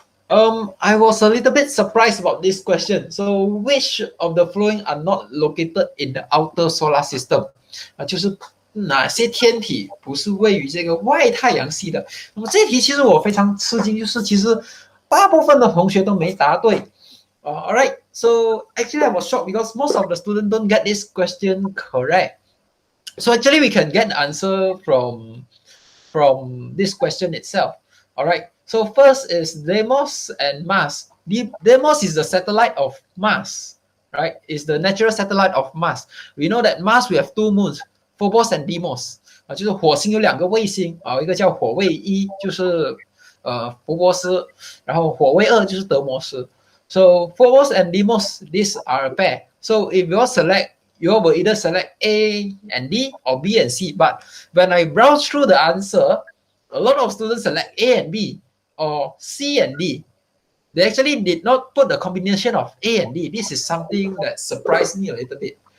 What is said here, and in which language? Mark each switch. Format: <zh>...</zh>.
<en>I was a little bit surprised about this question. So, which of the following are not located in the outer solar system?</en> <zh>就是哪些天体不是位于这个外太阳系的？那么这题其实我非常吃惊，就是其实大部分的同学都没答对。</zh> <en>All right, so actually I was shocked because most of the students don't get this question correct. So actually we can get the answer from this question itself. All right, so first is Deimos and Mars. Deimos is the satellite of Mars, right? It's the natural satellite of Mars. We know that Mars we have two moons, Phobos and Deimos.</en> <zh>就是火星有两个卫星一个叫火卫一，就是福波斯，然后火卫二就是德摩斯。</zh> <en>So Phobos and Deimos, these are a pair. So if you select, you will either select A and D or B and C. But when I browse through the answer, a lot of students select A and B or C and D. They actually did not put the combination of A and D. This is something that surprised me a little bit.</en>